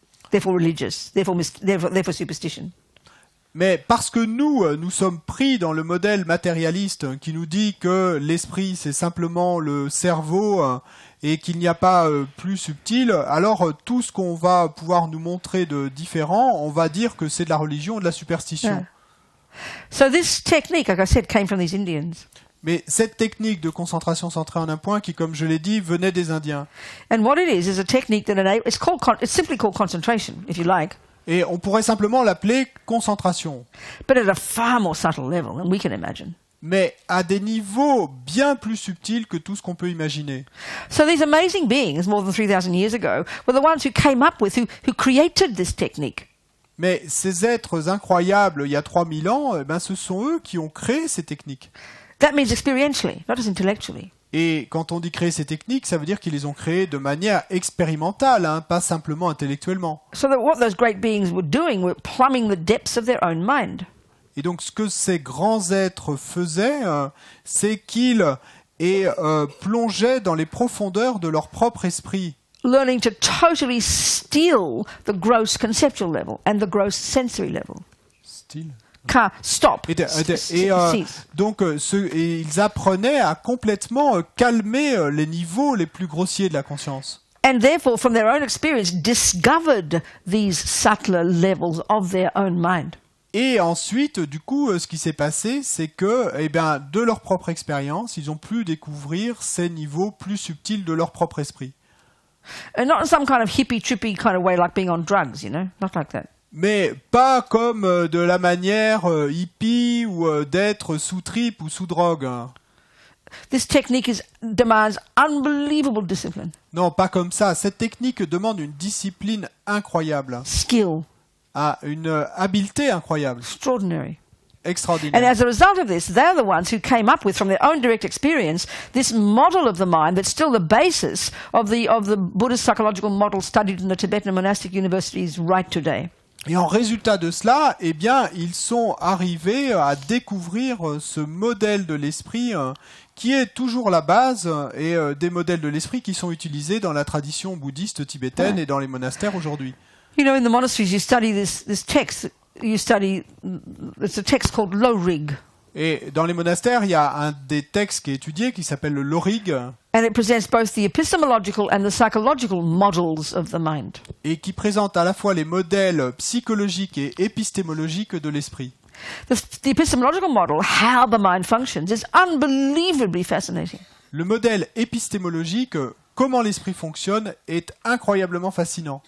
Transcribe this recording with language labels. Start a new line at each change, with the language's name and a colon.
English: Therefore religious, therefore superstition.
French: Mais parce que nous sommes pris dans le modèle matérialiste qui nous dit que l'esprit c'est simplement le cerveau et qu'il n'y a pas plus subtil, alors tout ce qu'on va pouvoir nous montrer de différent, on va dire que c'est de la religion ou de la superstition.
English: Yeah. So this technique, like I said, came from these Indians.
French: Mais cette technique de concentration centrée en un point, qui, comme je l'ai dit, venait des Indiens.
English: And what it is a technique that it's simply called concentration, if you like.
French: Et on pourrait simplement l'appeler concentration.
English: But at a far more subtle level than we can imagine.
French: Mais à des niveaux bien plus subtils que tout ce qu'on peut imaginer.
English: So these amazing beings, more than 3,000 years ago, were the ones who came up with, who created this technique.
French: Mais ces êtres incroyables, il y a 3000 ans, ce sont eux qui ont créé ces techniques.
English: That means experientially, not just intellectually.
French: Et quand on dit créer ces techniques, ça veut dire qu'ils les ont créées de manière expérimentale, pas simplement intellectuellement.
English: So that what those great beings were doing were plumbing the depths of their own mind.
French: Et donc ce que ces grands êtres faisaient, c'est qu'ils plongeaient dans les profondeurs de leur propre esprit.
English: Learning to totally steal the gross conceptual level and the gross sensory level. Style. Stop.
French: Donc ils apprenaient à complètement calmer les niveaux les plus grossiers de la conscience.
English: And therefore, from their own experience, discovered these subtler levels of their own mind.
French: Et ensuite, du coup, ce qui s'est passé, c'est que, de leur propre expérience, ils ont pu découvrir ces niveaux plus subtils de leur propre esprit.
English: And not in some kind of hippie, trippy kind of way, like being on drugs, not like that.
French: Mais pas comme de la manière hippie ou d'être sous trip ou sous drogue.
English: This technique demands unbelievable discipline.
French: Non, pas comme ça. Cette technique demande une discipline incroyable.
English: Skill.
French: Une habileté incroyable.
English: Extraordinary.
French: Extraordinaire.
English: And as a result of this, they're the ones who came up with, from their own direct experience, this model of the mind that's still the basis of the Buddhist psychological model studied in the Tibetan monastic universities right today.
French: Et en résultat de cela, ils sont arrivés à découvrir ce modèle de l'esprit qui est toujours la base et des modèles de l'esprit qui sont utilisés dans la tradition bouddhiste tibétaine et dans les monastères aujourd'hui.
English: In the monasteries, you study this text. It's a text called Lorig.
French: Et dans les monastères, il y a un des textes qui est étudié qui s'appelle le Lorig.
English: And it presents both the epistemological and the psychological models of the mind.
French: Et qui présente à la fois les modèles psychologiques et épistémologiques de l'esprit.
English: The epistemological model, how the mind functions, is unbelievably fascinating.
French: Le modèle épistémologique, comment l'esprit fonctionne, est incroyablement fascinant.